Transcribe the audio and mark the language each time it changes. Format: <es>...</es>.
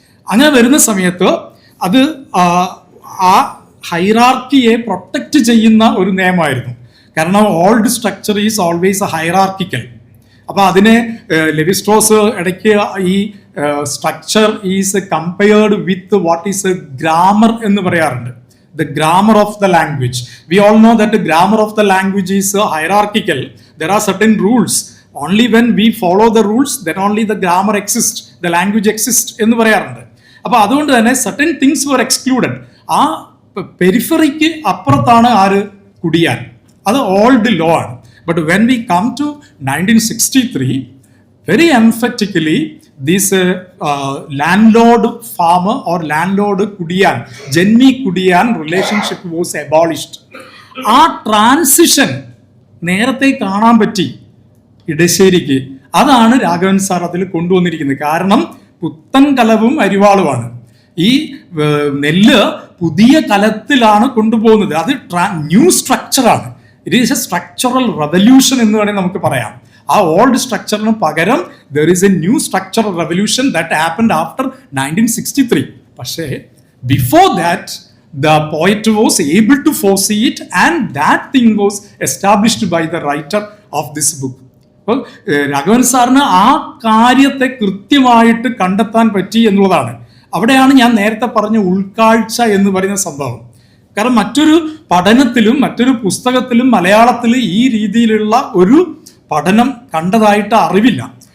<ml>അങ്ങനെ വരുന്ന സമയത്ത് അത് ആ ഹൈറാർക്കിയെ പ്രൊട്ടക്റ്റ് ചെയ്യുന്ന ഒരു നിയമമായിരുന്നു.</ml> <en>കാരണം old structure is always hierarchical.</en> <ml>അപ്പൊ അതിനെ ലെവിസ്ട്രോസ് ഇടയ്ക്ക് ഈ</ml> <en>structure is compared with what is grammar</en> <ml>എന്ന് പറയാറുണ്ട്.</ml> <en>The grammar of the language. We all know that the grammar of the language is hierarchical. There are certain rules. Only when we follow the rules, then only the grammar exists, the language exists</en> <ml>എന്ന് പറയാറുണ്ട്. അപ്പൊ അതുകൊണ്ട് തന്നെ</ml> <en>certain things were excluded.</en> <ml>ആ പെരിഫറിക്ക് അപ്പുറത്താണ് ആര്? കുടിയാൻ. അത് old law ആണ്.</ml> <en>But when we come to 1963, very emphatically this landlord farmer or landlord kudiyan, Jenmi Kudiyan relationship was abolished.</en> <ml>ആ ട്രാൻസിഷൻ നേരത്തെ കാണാൻ പറ്റി ഇടശ്ശേരിക്ക്. അതാണ് രാഘവൻ സാർ അതിൽ കൊണ്ടുവന്നിരിക്കുന്നത്. കാരണം പുത്തൻ കലവും അരിവാളുമാണ്. ഈ നെല്ല് പുതിയ കലത്തിലാണ് കൊണ്ടുപോകുന്നത്. അത് new സ്ട്രക്ചറാണ്.</ml> <en>it is a structural revolution</en> <ml>എന്ന് വേണമെങ്കിൽ നമുക്ക് പറയാം. ആ ഓൾഡ് സ്ട്രക്ചറിന് പകരം</ml> <en>There is a new structural revolution that happened after 1963. പക്ഷേ before that the poet was able to foresee it, and that thing was established by the writer of this book.</en> <ml>അപ്പോൾ രാഘവൻ സാറിന് ആ കാര്യത്തെ കൃത്യമായിട്ട് കണ്ടെത്താൻ പറ്റി എന്നുള്ളതാണ്. അവിടെയാണ് ഞാൻ നേരത്തെ പറഞ്ഞ ഉൾക്കാഴ്ച എന്ന് പറയുന്ന സംഭവം. കാരണം മറ്റൊരു പഠനത്തിലും മറ്റൊരു പുസ്തകത്തിലും മലയാളത്തിൽ ഈ രീതിയിലുള്ള ഒരു പഠനം കണ്ടതായിട്ട് അറിവില്ല.</ml>